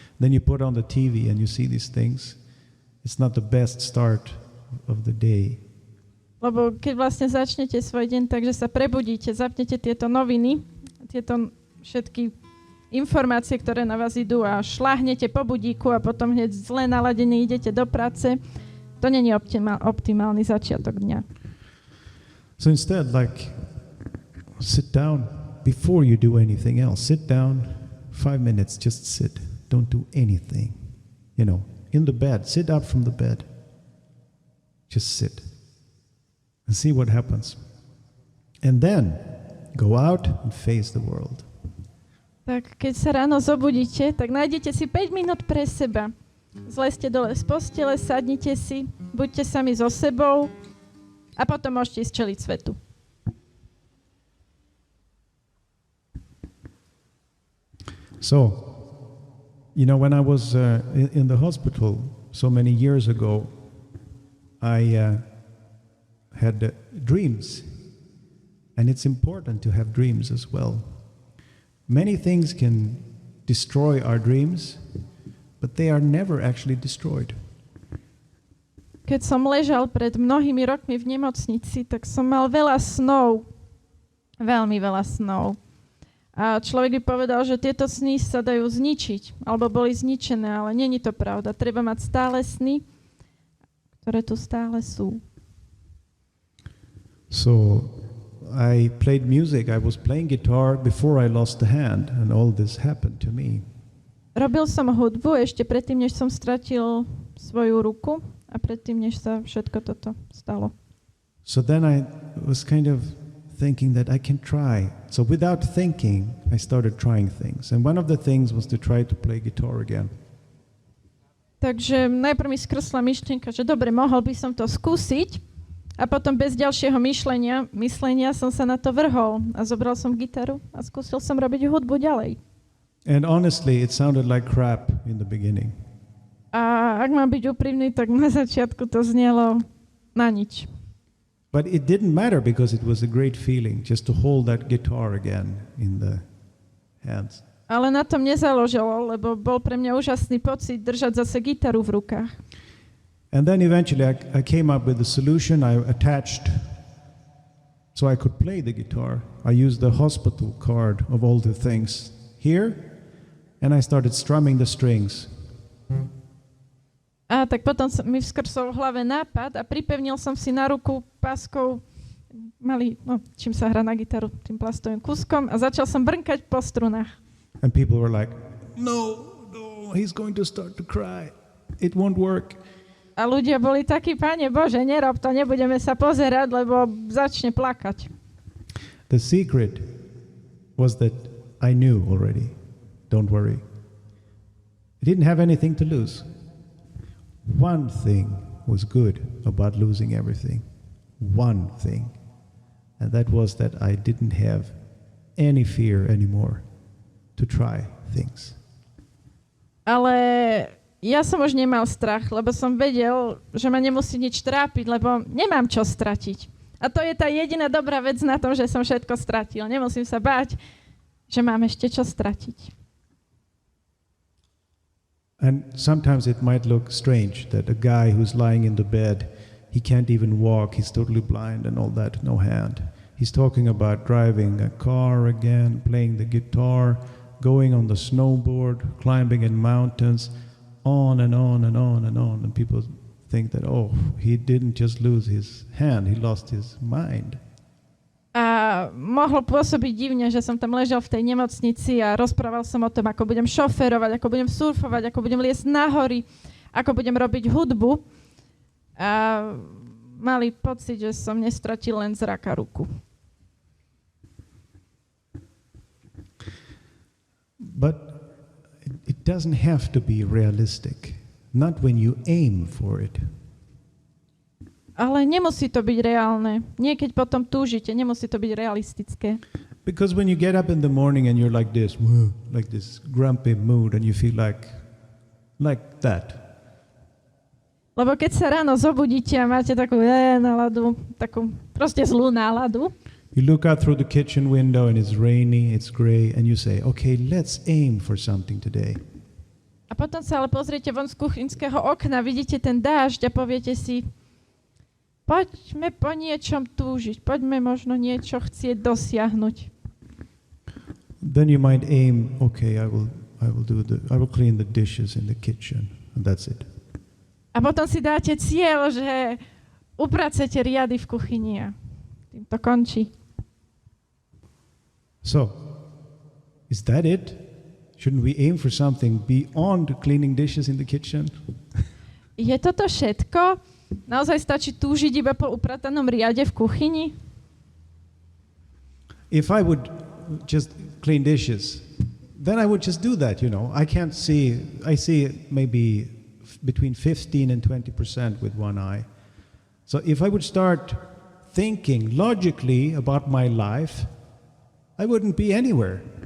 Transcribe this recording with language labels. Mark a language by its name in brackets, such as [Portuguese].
[English] Then you put on the TV and you see these things. It's not the best start of the day. [Slovak] Lebo keď vlastne začnete svoj deň tak, že sa prebudíte, zapnete tieto noviny, tieto všetky informácie, ktoré na vás idú a šláhnete po budíku a potom hneď zle naladení idete do práce, to nie je optimálny začiatok dňa. [English] So instead, sit down before you do anything else. Sit down 5 minutes, just sit. Don't do anything. In the bed, sit up from the bed. Just sit and see what happens. And then go out and face the world. [Slovak] Tak keď sa ráno zobudíte, tak nájdete si 5 minút pre seba. Zlezte dole z postele, sadnite si, buďte sami so sebou a potom môžete ísť čeliť svetu. [English] So, when I was in the hospital so many years ago, I had dreams. And it's important to have dreams as well. Many things can destroy our dreams, but they are never actually destroyed. [Slovak] Keď som ležal pred mnohými rokmi v nemocnici, tak som mal veľa snov. Veľmi veľa snov. A človek by povedal, že tieto sny sa dajú zničiť, alebo boli zničené, ale nie je to pravda. Treba mať stále sny, ktoré tu stále sú. [English] So I played music. I was playing guitar before I lost the hand, and all this happened to me. [Slovak] Robil som hudbu ešte predtým, než som stratil svoju ruku a predtým, než sa všetko toto stalo. [English] So then I was kind of thinking that I can try. So without thinking, I started trying things. And one of the things was to try to play guitar again. [Slovak] Takže najprv mi skrsla myšlienka, že dobre, mohol by som to skúsiť a potom bez ďalšieho myslenia som sa na to vrhol a zobral som gitaru a skúsil som robiť hudbu ďalej. [English] And honestly, it sounded like crap in the beginning. [Slovak] A ak mám byť úprimný, tak na začiatku to znelo na nič. [English] But it didn't matter because it was a great feeling just to hold that guitar again in the hands. [Slovak] Ale na tom nezáležalo, lebo bol pre mňa úžasný pocit držať zase gitaru v rukách. [English] And then eventually I came up with a solution. I attached so I could play the guitar. I used the hospital card of all the things here and I started strumming the strings. [Slovak] A tak potom mi vskrsol v hlave nápad a pripevnil som si na ruku páskou čím sa hrá na gitaru, tým plastovým kúskom a začal som brnkať po strunách. [English] And people were like, no, he's going to start to cry. It won't work. [Slovak] A ľudia boli takí, Pane Bože, nerob to, nebudeme sa pozerať, lebo začne plakať. [English] The secret was that I knew already. Don't worry. I didn't have anything to lose. One thing was good about losing everything. One thing. And that was that I didn't have any fear anymore to try things. [Slovak] Ale ja som už nemal strach, lebo som vedel, že ma nemusí nič trápiť, lebo nemám čo stratiť. A to je tá jediná dobrá vec na tom, že som všetko stratil. Nemusím sa báť, že mám ešte čo stratiť. [English] And sometimes it might look strange that a guy who's lying in the bed, he can't even walk, he's totally blind and all that, no hand. He's talking about driving a car again, playing the guitar, going on the snowboard, climbing in mountains. on and on and on and on. And people think that, oh, he didn't just lose his hand, he lost his mind. [Slovak] A mohlo pôsobiť divne, že som tam ležal v tej nemocnici a rozprával som o tom, ako budem šoférovať, ako budem surfovať, ako budem liesť na hory, ako budem robiť hudbu. A mali pocit, že som nestratil len zrak a ruku. [English] But it doesn't have to be realistic. Not when you aim for it. [Slovak] Ale nemusí to byť reálne. Nie keď potom túžite, nemusí to byť realistické. [English] Because when you get up in the morning and you're like this grumpy mood and you feel like that. [Slovak] Lebo keď sa ráno zobudíte a máte takú náladu, takú proste zlú náladu. [English] You look out through the kitchen window and it's rainy, it's gray, and you say, okay, let's aim for something today. [Slovak] A potom sa ale pozriete von z kuchynského okna, vidíte ten dážď a poviete si, poďme po niečom túžiť, poďme možno niečo chcieť dosiahnuť. [English] Then you might aim, okay, I will clean the dishes in the kitchen, and that's it. [Slovak] A potom si dáte cieľ, že upracete riady v kuchyni a tým to končí. [English] So, is that it? Shouldn't we aim for something beyond cleaning dishes in the kitchen? [Slovak] Je toto všetko? Naozaj stačí túžiť iba po upratanom riade v kuchyni? [English] If I would just clean dishes, then I would just do that, you know. I see maybe between 15 and 20% with one eye. So if I would start thinking logically about my life, I wouldn't be anywhere.